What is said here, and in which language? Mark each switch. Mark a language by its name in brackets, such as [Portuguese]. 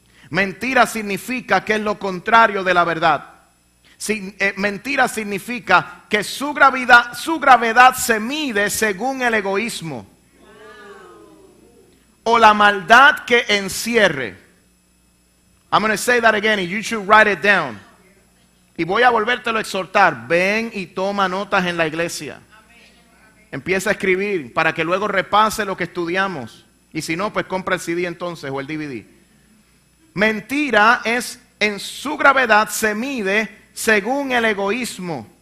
[Spanish] Mentira significa que es lo contrario de la verdad. Mentira significa que su gravedad se mide según el egoísmo o la maldad que encierre. [English] I'm going to say that again and you should write it down. [Spanish] Y voy a volvértelo a exhortar. Ven y toma notas en la iglesia. Empieza a escribir para que luego repase lo que estudiamos. Y si no, pues compra el CD entonces o el DVD. Mentira es, en su gravedad se mide según el egoísmo.